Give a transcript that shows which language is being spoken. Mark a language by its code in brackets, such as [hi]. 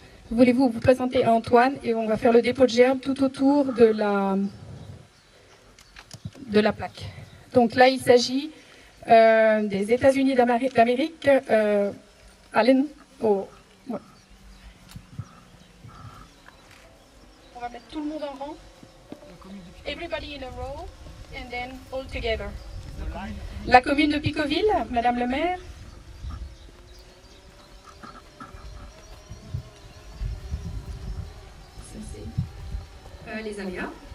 [fr] Voulez-vous vous présenter à Antoine et on va faire le dépôt de gerbes tout autour de la plaque. Donc là, il s'agit des États-Unis d'Amérique. Allen, ouais. On va mettre tout le monde en rang. [en] Everybody in a row and then all together. [fr] La commune de Picoville, Madame le maire. Ça c'est les aléas.